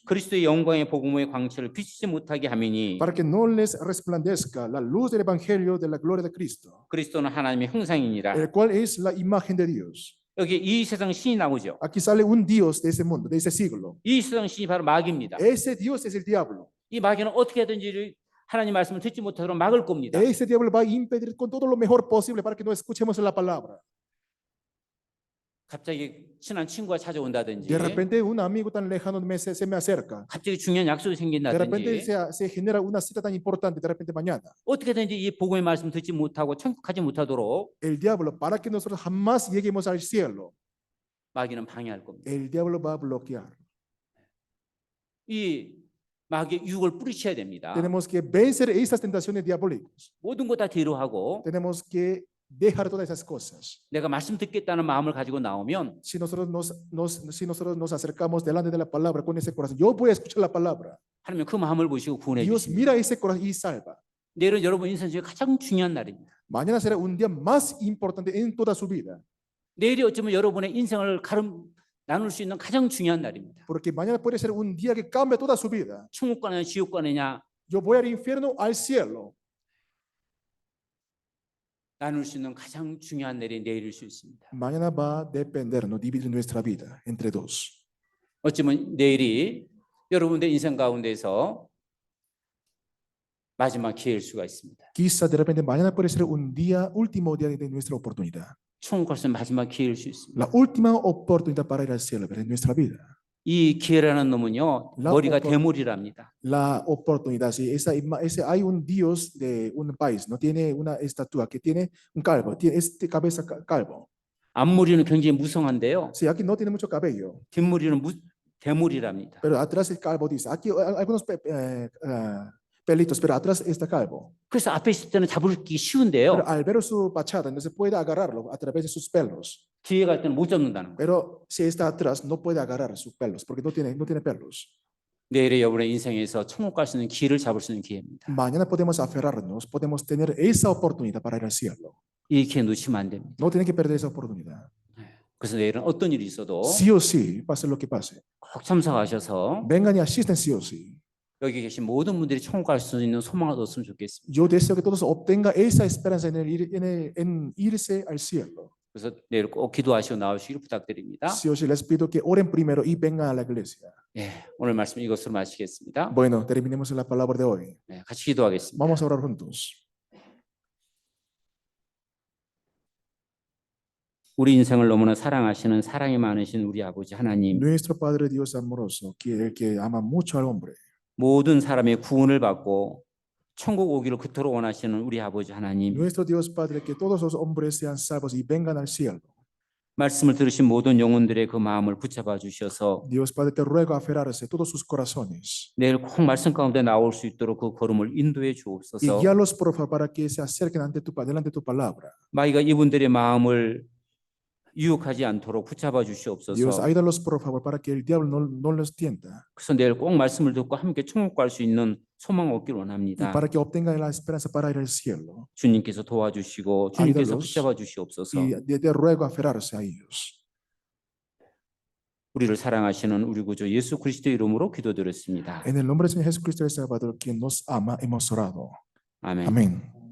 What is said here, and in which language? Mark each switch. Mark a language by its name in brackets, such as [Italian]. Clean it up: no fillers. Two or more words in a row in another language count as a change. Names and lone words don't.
[Korean] 그리스도의 영광의 복음의 광채를 비추지 못하게 하미니. [Spanish] para que no les resplandezca la luz del evangelio de la gloria de Cristo, [Korean] 그리스도는 하나님의 형상이니라. [Spanish] el cual es la imagen de Dios. [Korean] 여기 이 세상 신이 나오죠. [Spanish] Aquí sale un Dios de ese mundo, de ese siglo. [Korean] 이 세상 신이 바로 마귀입니다. [Spanish] Ese Dios es el diablo. [Korean] 이 마귀는 어떻게 하든지 하나님 말씀을 듣지 못하도록 막을 겁니다. [Spanish] Ese diablo va a impedir con todo lo mejor posible para que no escuchemos la palabra. [Korean] 갑자기 친한 친구가 찾아온다든지, [Spanish] De repente un amigo tan lejano se me acerca. [Korean] 갑자기 중요한 약속이 [Spanish] De repente [Korean] 생긴다든지, [Spanish] se genera una cita tan importante, de repente mañana. [Korean] 어떻게든지 이 복음의 말씀 듣지 못하고 천국하지 못하도록 [Spanish] El diablo, para que nosotros jamás lleguemos al cielo, [Korean] 마귀는 방해할 겁니다. [Spanish] el diablo va a bloquear. [Korean] 이 마귀의 유혹을 뿌리쳐야 됩니다. [Spanish] Tenemos que vencer estas tentaciones diabólicas. [Korean] 모든 거 다 뒤로 하고 [Spanish] Tenemos que dejar todas esas cosas. [Korean] 내가 말씀 듣겠다는 마음을 가지고 나오면 [Spanish] Si nosotros nos acercamos delante de la palabra con ese corazón, yo voy a escuchar la palabra. [Korean] 하나님 그 마음을 보시고 구원해 [Spanish] Dios [Korean] 주십니다. [Spanish] mira ese corazón y salva. [Korean] 내일은 여러분 인생 중에 가장 중요한 날입니다. [Spanish] Mañana será un día más importante en toda su vida, [Korean] 내일이 어쩌면 여러분의 인생을 나눌 수 있는 가장 중요한 날입니다. [Spanish] porque mañana puede ser un día que cambia toda su vida. [Korean] 천국 가느냐 지옥 가느냐 [Spanish] Yo voy al infierno, al cielo. [Korean] 나눌 수 있는 가장 중요한 날이 내일일 수 있습니다. [Spanish] Mañana va a dependernos, dividir nuestra vida entre dos. [Korean] 어쩌면 내일이 여러분의 인생 가운데서 마지막 기회일 수가 있습니다. [Spanish] Quizá de repente mañana puede ser un día, último día de nuestra oportunidad. [Korean] 천국 갈수 있는 마지막 기회일 수 있습니다. [Spanish] La última oportunidad para ir al cielo en nuestra vida. [Korean] 이 기회라는 놈은요 머리가 대물이랍니다. [Spanish] La oportunidad, sí, hay un Dios de un país, no tiene una estatua que tiene un calvo, tiene cabeza calvo. [Korean] 앞머리는 굉장히 무성한데요. [Spanish] Sí, aquí no tiene mucho cabello, [Korean] 뒷머리는 대물이랍니다. [Spanish] pero atrás el calvo dice, aquí algunos pelitos, pero atrás está calvo. [Korean] 그래서 앞에 있을 때는 잡기 쉬운데요. [Spanish] Pero al ver su pachada, no se puede agarrarlo a través de sus pelos. [Korean] 뒤에 갈 때는 못 잡는다는 거예요. [Spanish] Pero si está atrás, no puede agarrar sus pelos, porque no tiene pelos. [Korean] 내일의 여러분의 인생에서 천국 갈 수 있는 기회를 잡을 수 있는 기회입니다. [Spanish] Mañana podemos aferrarnos, podemos tener esa oportunidad para ir al cielo. [Korean] 이 기회 놓치면 안 됩니다. [Spanish] No tienen que perder esa oportunidad. [Korean] 그래서 내일은 어떤 일이 있어도 [Spanish] Sí o sí, pase lo que pase. [Korean] 꼭 참석하셔서 [Spanish] Vengan y asisten sí o sí. [Korean] 여기 계신 모든 분들이 천국 갈 수 있는 소망을 얻었으면 좋겠습니다. [Spanish] Yo deseo que todos obtengan esa esperanza en irse al cielo. [Korean] 그래서 내일 꼭 기도하시고 나오시기를 부탁드립니다. [Spanish] Sí o sí, les pido que oren primero y vengan a la iglesia. [Korean] 예, 오늘 말씀 이것으로 마치겠습니다. [Spanish] Bueno, terminemos la palabra de hoy. [Korean] 네, 같이 기도하겠습니다. [Spanish] Vamos a orar juntos. [Korean] 우리 인생을 너무나 사랑하시는 사랑이 많으신 우리 아버지 하나님, [Spanish] Nuestro Padre Dios amoroso, el que ama mucho al hombre, [Korean] 모든 사람의 구원을 받고 천국 오기를 그토록 원하시는 우리 아버지 하나님, [Spanish] nuestro Dios Padre, que todos los hombres sean salvos y vengan al cielo. [Korean] 말씀을 들으신 모든 영혼들의 그 마음을 붙잡아 주셔서 [Spanish] Dios Padre, te ruego aferrarse todos sus corazones [Korean] 내일 꼭 말씀 가운데 나올 수 있도록 그 걸음을 인도해 [Spanish] y [Korean] 주옵소서. [Spanish] guíalos por favor para que se acerquen delante de tu palabra. [Korean] 마귀가 이분들의 마음을 유혹하지 않도록 붙잡아 [Spanish] Dios, [Korean] 주시옵소서. [Spanish] ayúdalos por favor para que el diablo no los tienta [Korean] 그래서 내일 꼭 말씀을 듣고 함께 천국 갈 수 있는 소망 얻기를 [Spanish] y [Korean] 원합니다. [Spanish] para que obtengan la esperanza para ir al cielo. [Korean] 주님께서 도와주시고 주님께서 아이들로 붙잡아 주시옵소서. [Spanish] Y te ruego aferrarse a ellos. [Korean] 우리를 사랑하시는 우리 구주 예수 그리스도의 이름으로 기도드렸습니다. [Spanish] En el nombre del Señor Jesucristo el Salvador, quien nos ama, hemos orado. [Korean] 아멘. [Spanish] Amén.